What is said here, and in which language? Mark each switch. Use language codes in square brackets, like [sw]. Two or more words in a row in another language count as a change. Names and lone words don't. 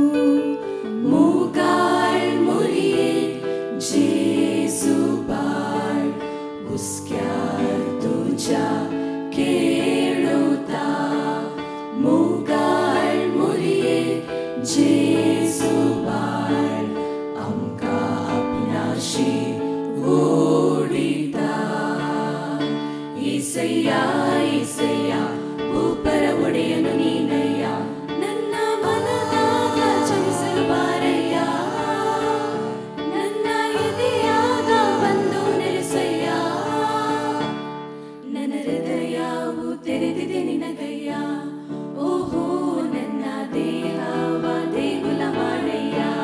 [kok] मोगाळ मुरिये जेजू बाळ उस्क्यार तुझ्या खेळोता मोगाळ मुरिये जेजू बाळ आमकां आपणाशी ओडिता येसय्या येसय्या [kn] ಭೂಪರ ಒಡೆಯನು ನೀನಯ್ಯ ನನ್ನ ಮನದಾಗ ಚಲಿಸಲು ಬಾರಯ್ಯ ನನ್ನ ಎದೆಯಾಗ ಬಂದು ನೆಲೆಸಯ್ಯ ನನ್ನ ಹೃದಯವು ತೆರೆದಿದೆ ನಿನಗಯ್ಯ ಓಹೋ ನನ್ನ ದೇಹವ ದೇಗುಲ ಮಾಡಯ್ಯ